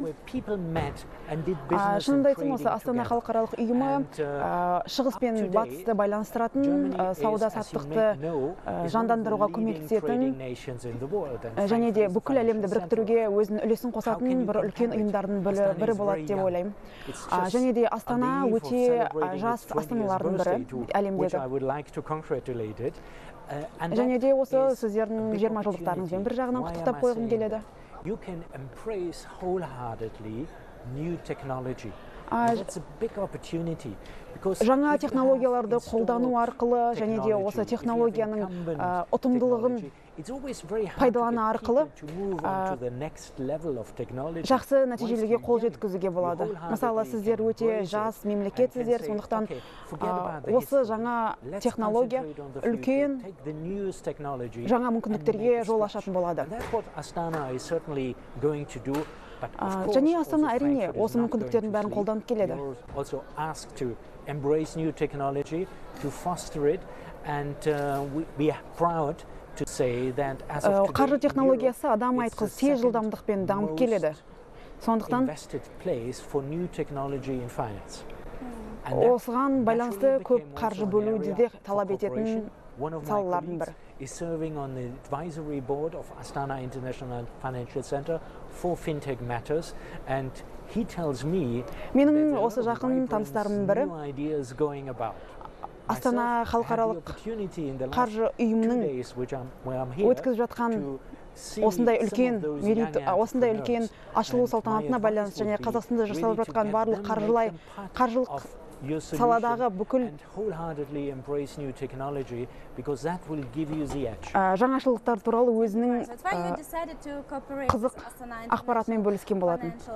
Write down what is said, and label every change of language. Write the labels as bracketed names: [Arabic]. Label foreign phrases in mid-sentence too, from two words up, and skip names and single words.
[Kazakh] Шынымды айтсам, осы Астана халықаралық ұйымы шығыс пен батысты байланыстыратын, сауда-саттықты жандандыруға көмектесетін және де бүкіл әлемді біріктіруге өзінің үлесін қосатын бір үлкен ұйымдардың бірі болады деп ойлаймын. Және де Астана өте жас астаналардың бірі әлемдегі. Және де осы сіздердің 20 жылдықтарыңызбен бір жағынан құттықтап қойғым келеді. [English] You can embrace wholeheartedly new technology. That's a big opportunity. [Kazakh] Жаңа технологияларды қолдану арқылы және де осы технологияның ұтымдылығын пайдалану арқылы жақсы нәтижелерге қол жеткізуге болады. Мысалы, сіздер өте жас мемлекетсіздер, сондықтан осы жаңа технология үлкен жаңа мүмкіндіктерге жол ашатын болады. Және Астана әрине осы мүмкіндіктердің бәрін қолданып келеді. [English] Embrace new technology, to foster it, and we are proud to say that as of today, [Kazakh] қаржы технологиясы адам айтқыз тез жылдамдықпен дамып келеді. Сондықтан [English] invested place for new technology in finance. [Kazakh] Осыған байланысты көп қаржы бөлуді де талап ететін салалардың бірі. [English] Is serving on the advisory board of Astana International Financial Center for fintech matters, and he tells me [Kazakh] менің осы жақын таныстарымның бірі Астана халықаралық қаржы ұйымының өткізіп жатқан осындай үлкен ашылу салтанатына байланысты және Қазақстанда жасалып жатқан барлық қаржылық саладағы бүкіл жаңашылдықтар туралы өзінің қызық ақпаратымен бөліскен болатын.